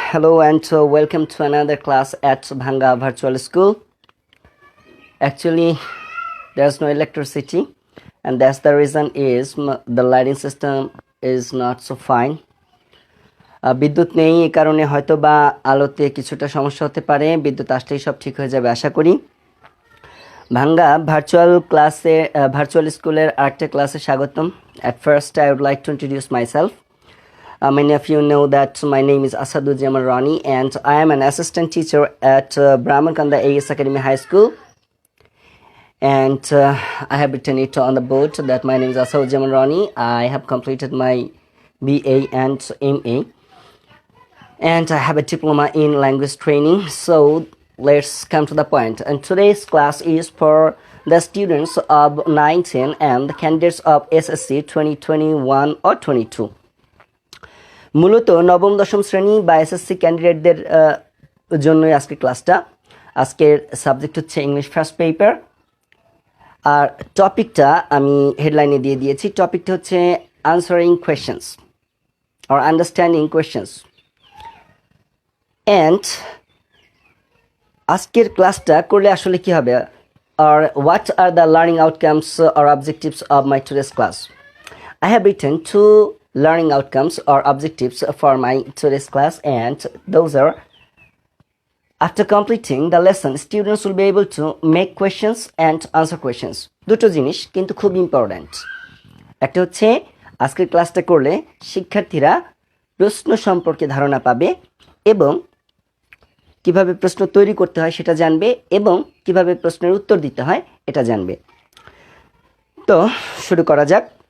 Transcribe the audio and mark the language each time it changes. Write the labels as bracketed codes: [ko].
[en] Hello and welcome to another class at Bhanga Virtual School. Actually, there's no electricity, and that's the reason is the lighting system is not so fine. [bn] বিদ্যুৎ নেই এই কারণে হয়তো বা আলোতে কিছুটা সমস্যা হতে পারে। বিদ্যুৎ আসলেই সব ঠিক হয়ে যাবে আশা করি। ভাঙ্গা ভার্চুয়াল স্কুলের আরেকটা ক্লাসে স্বাগতম। [en] At first I would like to introduce myself. Many of you know that my name is Asaduzzaman Rani and I am an assistant teacher at Brahmankanda AS Academy High School. And I have written it on the board that my name is Asaduzzaman Rani. I have completed my BA and MA. And I have a diploma in language training. So let's come to the point. And today's class is for the students of 9-10 and the candidates of SSC 2021 or 22. [bn] মূলত নবম দশম শ্রেণী বা SSC ক্যান্ডিডেটদের জন্যই আজকের ক্লাসটা। আজকের subject হচ্ছে ইংলিশ ফার্স্ট পেপার, আর টপিকটা আমি হেডলাইনে দিয়ে দিয়েছি। টপিকটা হচ্ছে [en] Answering questions or understanding questions. And [bn] আজকের ক্লাসটা করলে আসলে কি হবে, আর [en] What are the learning outcomes or objectives of my today's class. I have written two learning outcomes or objectives for my today's class, and those are: after completing the lesson, students will be able to make questions and answer questions. [bn] দুটো জিনিস কিন্তু খুব important. একটা হচ্ছে আজকের ক্লাসটা করলে শিক্ষার্থীরা প্রশ্ন সম্পর্কে ধারণা পাবে এবং কিভাবে প্রশ্ন তৈরি করতে হয় সেটা জানবে এবং কিভাবে প্রশ্নের উত্তর দিতে হয় এটা জানবে। তো শুরু করা যাক।